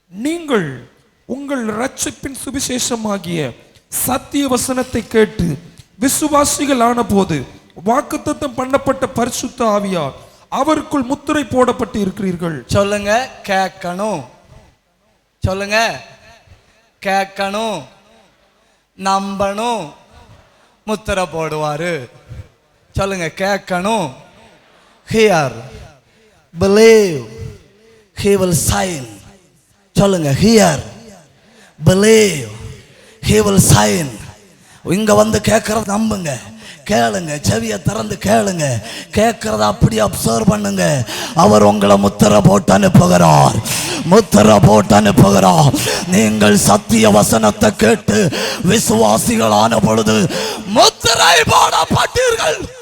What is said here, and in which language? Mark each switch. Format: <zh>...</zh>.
<ta>நீங்கள் உங்கள் இரட்சிப்பின் சுவிசேஷமாகிய சத்திய வசனத்தை கேட்டு விசுவாசிகள் ஆன போது வாக்குத்தத்தம் பண்ணப்பட்ட பரிசுத்த ஆவியார் அவருக்குள் முத்திரை போடப்பட்டு இருக்கிறீர்கள். சொல்லுங்க, கேட்கணும். சொல்லுங்க, கேட்கணும், நம்பணும், முத்திரை போடுவாரு. சொல்லுங்க, கேட்கணும்.</ta> <en>Hear, believe, he will sign.</en> <ta>சொல்லுங்க,</ta> <en>hear, believe, he will sign.</en> <ta>இங்க வந்து கேட்கறத நம்புங்க, கேளுங்க, செவியை திறந்து கேளுங்க, கேட்கறத அப்படி அப்சர்வ் பண்ணுங்க. அவர் உங்களை முத்திரை போட்டு அனுப்புகிறார், முத்திரை போட்டு அனுப்புகிறார். நீங்கள் சத்திய வசனத்தை கேட்டு விசுவாசிகள் ஆன பொழுது முத்திரை போடப்பட்டீர்கள்.</ta>